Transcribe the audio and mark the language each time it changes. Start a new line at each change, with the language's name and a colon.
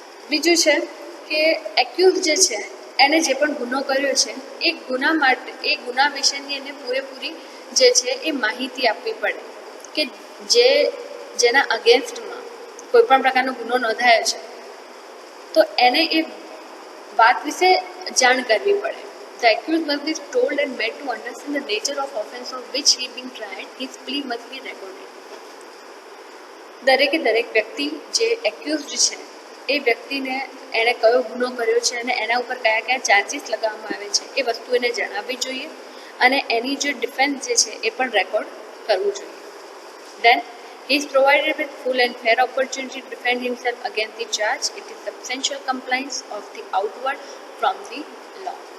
Gujarati: બીજું છે કે એક્યુઝ જે છે એને જે પણ ગુનો કર્યો છે એ ગુના માટે એ ગુના વિશેની એને પૂરેપૂરી જે છે એ માહિતી આપવી પડે કે જેના અગેન્સ્ટમાં કોઈ પણ પ્રકારનો ગુનો નોંધાયો છે તો એને એ વાત વિશે જાણ કરવી પડે.
English: The accused must be told and made to understand the nature of offence of which he being tried. His plea must be recorded.
Gujarati: દરેકે દરેક વ્યક્તિ જે એક્યુઝડ છે એ વ્યક્તિને એણે કયો ગુનો કર્યો છે અને એના ઉપર કયા કયા ચાર્જીસ લગાવવામાં આવે છે એ વસ્તુ એને જણાવવી જોઈએ અને એની જે ડિફેન્સ જે છે એ પણ રેકોર્ડ કરવું જોઈએ.
English: Then he is provided with full and fair opportunity to defend himself against the charge. It is substantial compliance of the outward from the law.